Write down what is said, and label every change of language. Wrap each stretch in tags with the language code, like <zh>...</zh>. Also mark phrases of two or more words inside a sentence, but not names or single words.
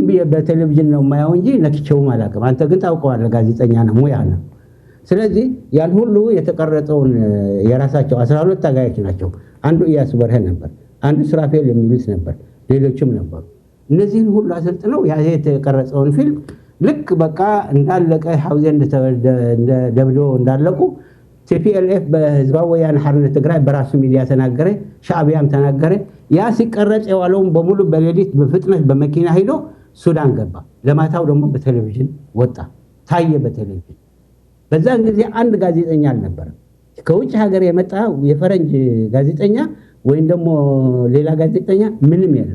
<am>ብዬ በቴሌቪዥን ነው የማየው እንጂ ነክቼውም አላውቅም። አንተ ግን ታውቀዋለህ፣ ጋዜጠኛ ነህ፣ ሙያ ነው። ስለዚህ ያን ሁሉ የተቀረጸውን የራሳቸው 12 ታጋዮች ናቸው። አንዱ ኢያሱ በርሄ ነበር፣ አንዱ ሱራፌል የሚሉት ነበር፣ ሌሎችም ነበሩ። እነዚህን ሁሉ አሰልጥነው ያ የተቀረጸውን ፊልም ልክ በቃ እንዳለቀ ሐውዜን ደብዶ እንዳለቁ ቲፒኤልኤፍ በህዝባዊ ወያነ ሓርነት ትግራይ በራሱ ሚዲያ ተናገረ፣ ሻዕቢያም ተናገረ። ያ ሲቀረጽ የዋለውን በሙሉ በሌሊት በፍጥነት በመኪና ሄዶ ሱዳን ገባ። ለማታው ደግሞ በቴሌቪዥን ወጣ፣ ታየ በቴሌቪዥን። በዛን ጊዜ አንድ ጋዜጠኛ አልነበረም። ከውጭ ሀገር የመጣ የፈረንጅ ጋዜጠኛ ወይም ደግሞ ሌላ ጋዜጠኛ ምንም</am>